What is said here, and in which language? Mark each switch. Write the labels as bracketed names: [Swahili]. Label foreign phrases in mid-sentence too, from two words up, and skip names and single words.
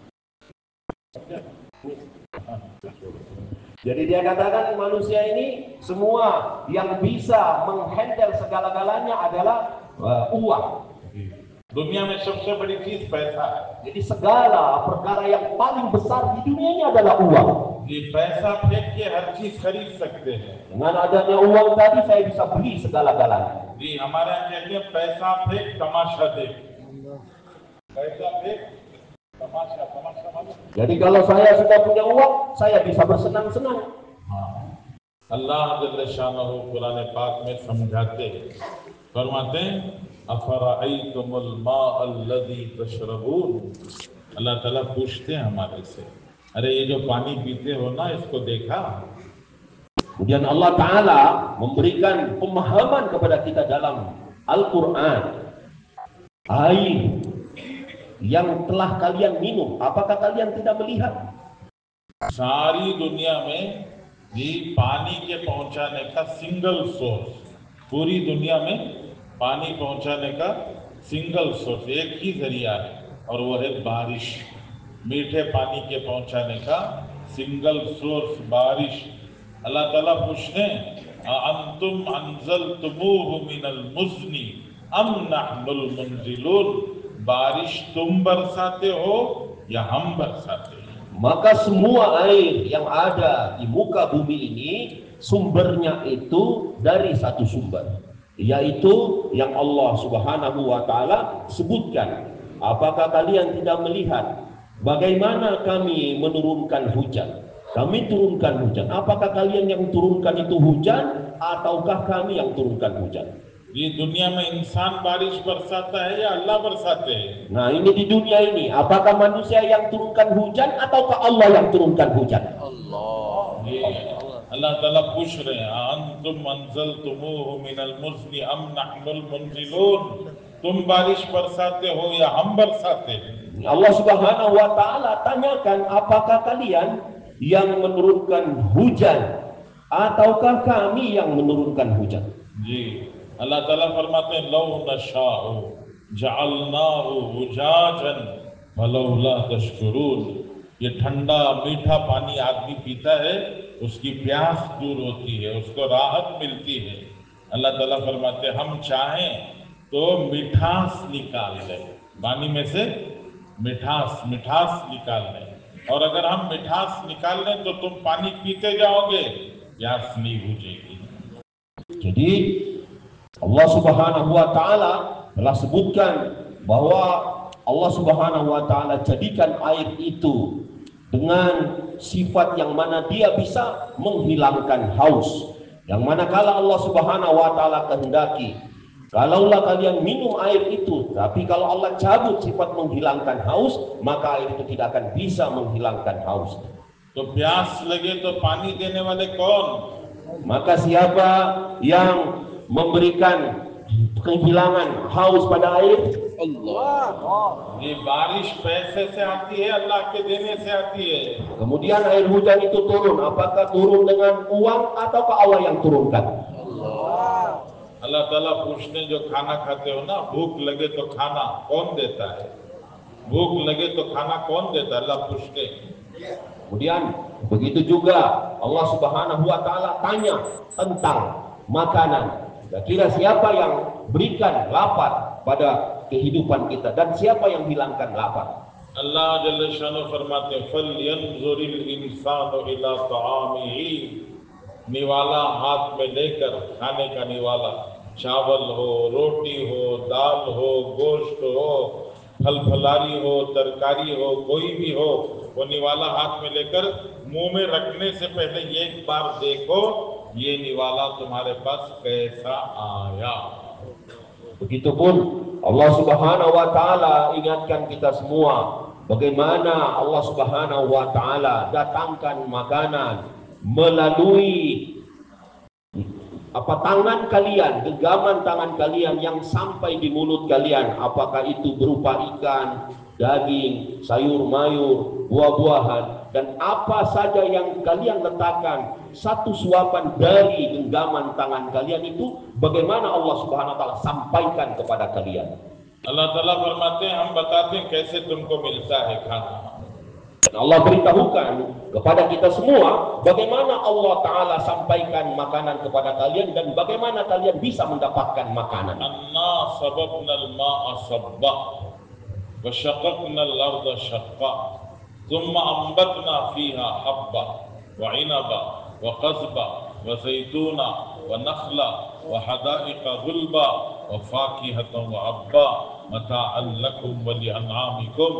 [Indonesian] Jadi dia katakan manusia ini semua yang bisa menghandle segala-galanya adalah uang. [Hindi] दुनिया में सबसे बड़ी चीज पैसा है। [Indonesian] Jadi segala perkara yang paling besar di dunia ini adalah uang. [Hindi] ये पैसा फेंक के हर चीज खरीद सकते हैं। [Indonesian] Dengan adanya uang tadi saya bisa beli segala-galanya. [Hindi] जी हमारे यहाँ कहते हैं पैसा फेंक तमाशा देख। पैसा फेंक तमाशा, तमाशा मतलब। [Indonesian] Jadi kalau saya sudah punya uang, saya bisa bersenang-senang. [Hindi] अल्लाह [Arabic] جل شأنه [Hindi] कुरान पाक में समझाते फरमाते हैं [Arabic] أفرأيتم الماء الذي تشربون. [Hindi] अल्लाह ताला पूछते हैं हमारे से, अरे ये जो पानी पीते हो ना इसको देखा? [Indonesian] Kemudian Allah Ta'ala memberikan pemahaman kepada kita dalam Al-Quran. Air yang telah kalian minum, apakah kalian tidak melihat? [Hindi] सारी दुनिया में ये पानी के पहुंचाने का [English] single source, [Hindi] पूरी दुनिया में पानी पहुंचाने का [English] single source [Hindi] एक ही जरिया है और वो है बारिश। मीठे पानी के पहुंचाने का [English] single source [Hindi] बारिश। अल्लाह ताला पूछते हैं [Arabic] أأنتم أنزلتموه من المزن أم نحن المنزلون, [Hindi] बारिश तुम बरसाते हो या हम बरसाते हैं? [Indonesian] Maka semua air yang ada di muka bumi ini sumbernya itu dari satu sumber, yaitu yang Allah [Arabic] سبحانه وتعالى [Indonesian] sebutkan. Apakah kalian tidak melihat bagaimana kami menurunkan hujan? Kami turunkan hujan. Apakah kalian yang turunkan itu hujan ataukah kami yang turunkan hujan? [Hindi] ये दुनिया में इंसान बारिश बरसाता है या अल्लाह बरसाते हैं? [Indonesian] Nah, ini di dunia ini, apakah manusia yang turunkan hujan ataukah Allah yang turunkan hujan? [Hindi] ये अल्लाह ताला पूछ रहे हैं [Arabic] أأنتم أنزلتموه من المزن أم نحن المنزلون, [Hindi] तुम बारिश बरसाते हो या हम बरसाते हैं? [Indonesian] Allah [Arabic] سبحانه وتعالى [Indonesian] tanyakan, apakah kalian yang menurunkan hujan ataukah kami yang menurunkan hujan? [Hindi] जी, अल्लाह ताला फरमाते हैं [Arabic] لو نشاء جعلناه أجاجا فلولا تشكرون. [Hindi] ये ठंडा मीठा पानी आदमी पीता है, उसकी प्यास दूर होती है, उसको राहत मिलती है। अल्लाह ताला फरमाते हैं हम चाहें तो मिठास निकाल लें, पानी में से मिठास निकाल लें, और अगर हम मिठास निकाल लें तो तुम पानी पीते जाओगे, प्यास नहीं बुझेगी। [Indonesian] Jadi Allah [Arabic] سبحانه وتعالى [Indonesian] telah sebutkan bahwa Allah [Arabic] سبحانه وتعالى [Indonesian] jadikan air itu dengan sifat yang mana dia bisa menghilangkan haus, yang manakala Allah [Arabic] سبحانه وتعالى [Indonesian] kehendaki, kalaulah kalian minum air itu, tapi kalau Allah cabut sifat menghilangkan haus, maka air itu tidak akan bisa menghilangkan haus. [Hindi] तो प्यास लगे तो पानी देने वाले कौन? [Indonesian] Maka siapa yang memberikan kehilangan haus pada air? [Hindi] ये बारिश पैसे से आती है, अल्लाह के देने से आती है। [Indonesian] Kemudian air hujan itu turun, apakah turun dengan uang ataukah Allah yang turunkan? [Hindi] अल्लाह ताला पूछते हैं जो खाना खाते हो ना, भूख लगे तो खाना कौन देता है? भूख लगे तो खाना कौन देता है? अल्लाह पूछते हैं। [Indonesian] Kemudian begitu juga Allah [Arabic] سبحانه وتعالى [Indonesian] tanya tentang makanan. Kira siapa yang berikan lapar pada kehidupan kita dan siapa yang hilangkan lapar? [Arabic] الله جل شأنه [Hindi] फरमाते हैं [Arabic] فلينظر الإنسان إلى طعامه, [Hindi] निवाला हाथ में लेकर, खाने का निवाला, चावल हो, रोटी हो, दाल हो, गोश्त हो, फल फलारी हो, तरकारी हो, कोई भी हो, वो निवाला हाथ में लेकर मुंह में रखने से पहले एक बार देखो ये निवाला तुम्हारे पास कैसा आया। [Indonesian] Begitupun Allah [Arabic] سبحانه وتعالى [Indonesian] ingatkan kita semua bagaimana Allah [Arabic] سبحانه وتعالى [Indonesian] datangkan makanan melalui tangan kalian, genggaman tangan kalian yang sampai di mulut kalian, apakah itu berupa ikan, daging, sayur mayur, buah-buahan, dan apa saja yang kalian letakkan, satu suapan dari genggaman tangan kalian itu bagaimana Allah [Arabic] سبحانه وتعالى [Indonesian] sampaikan kepada kalian. [Hindi] अल्लाह ताला फरमाते हैं हम बताते हैं कैसे तुमको मिलता है खाना। [Indonesian] Dan Allah beritahukan kepada kita semua bagaimana Allah Ta'ala sampaikan makanan kepada kalian dan bagaimana kalian bisa mendapatkan makanan. [Arabic] أنا صببنا الماء صبا وشققنا الأرض شقا ثم أنبتنا فيها حبا وعنبا وقضبا وزيتونا ونخلا وحدائق غلبا وفاكهة وأبا متاعا لكم ولأنعامكم.